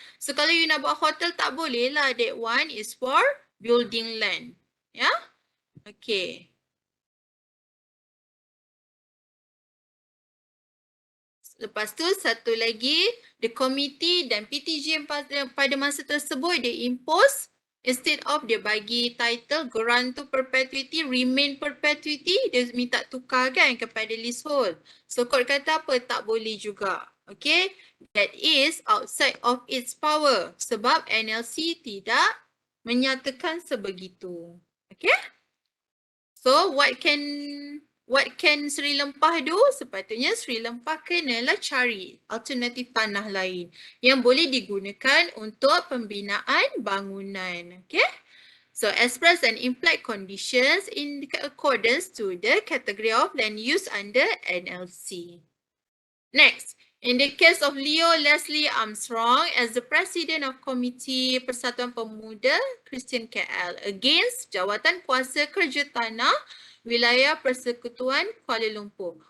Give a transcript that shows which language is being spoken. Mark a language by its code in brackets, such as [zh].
[ms] So kalau you nak buat hotel tak boleh lah. [en] That one is for building land. Ya. Okay. [ms] Lepas tu satu lagi, the committee dan PTG pada masa tersebut dia impose, [en] instead of [ms] dia bagi [en] title grant to perpetuity, remain perpetuity, [ms] dia minta tukar kan kepada leasehold. So court kata apa? Tak boleh juga. Okay, [en] that is outside of its power [ms] sebab NLC tidak menyatakan sebegitu. Okay. [en] So what can Sri Lempah do? [ms] Sepatutnya Sri Lempah kenalah cari alternatif tanah lain yang boleh digunakan untuk pembinaan bangunan. Okay? [en] So express and imply conditions in accordance to the category of land use under NLC. Next, in the case of Leo Leslie Armstrong as the President of Komiti Persatuan Pemuda Kristian KL against Jawatan Kuasa Kerja Tanah Wilayah Persekutuan Kuala Lumpur.